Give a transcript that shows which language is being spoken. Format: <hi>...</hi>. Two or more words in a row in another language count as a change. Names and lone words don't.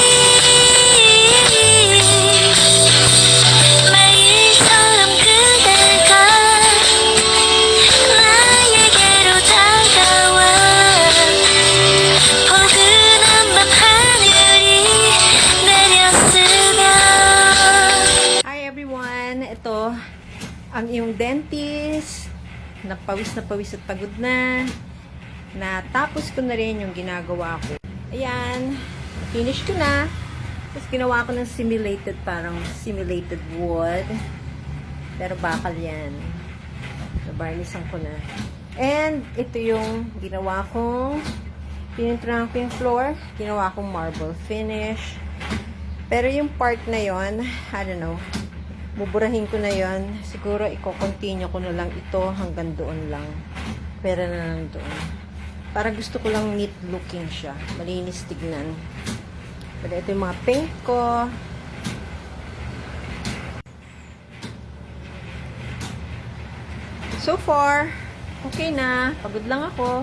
<ko>매일처럼 그대가 나에게로 다가와 포근한 밤 하늘이 내렸으면.</ko> <en>Hi everyone!</en> <tl>Ito ang iyong dentist. Napawis at pagod na. Natapos ko na rin yung ginagawa ko. Ayan. Finish ko na. Tapos ginawa ko ng parang simulated wood. Pero bakal yan. Nabarnisan ko na. And ito yung ginawa kong pininturahan ko yung floor. Ginawa kong marble finish. Pero yung part na yon,</tl> <en>I don't know,</en> <tl>buburahin ko na yon. Siguro, i-continue ko na lang ito hanggang doon lang. Pero na lang doon. Para gusto ko lang</tl> <en>neat looking</en> <tl>siya. Malinis tignan. Pero ito yung mga paint ko.</tl> <en>So far,</en> <tl>okay na. Pagod lang ako.</tl>